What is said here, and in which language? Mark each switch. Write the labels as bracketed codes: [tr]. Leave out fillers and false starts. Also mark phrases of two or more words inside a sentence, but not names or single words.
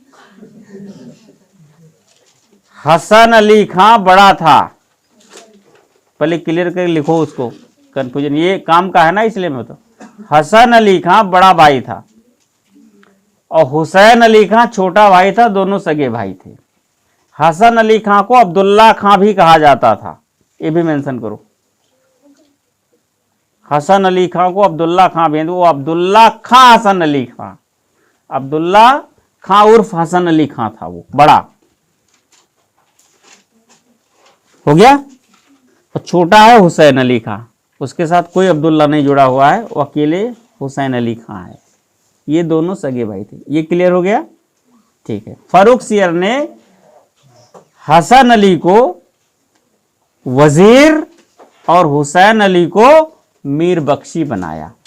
[hi] हसन अली खां बड़ा था, पहले क्लियर कर लिखो उसको, कंफ्यूजन ये काम का है ना, इसलिए मैं तो। हसन अली खां बड़ा भाई था और हुसैन अली खां छोटा भाई था, दोनों सगे भाई थे। हसन अली खां को अब्दुल्ला खां भी कहा जाता था, ये भी मेंशन करो। हसन अली खां को अब्दुल्ला खां भी, वो अब्दुल्ला खां हसन अली खां, अब्दुल्ला खां उर्फ हसन अली खां था, वो बड़ा हो गया। और छोटा है हुसैन अली खां, उसके साथ कोई अब्दुल्ला नहीं जुड़ा हुआ है, वो अकेले हुसैन अली खां है। ये दोनों सगे भाई थे, ये क्लियर हो गया, ठीक है। फारूक सियर ने हसन अली को वजीर और हुसैन अली को मीर बख्शी बनाया।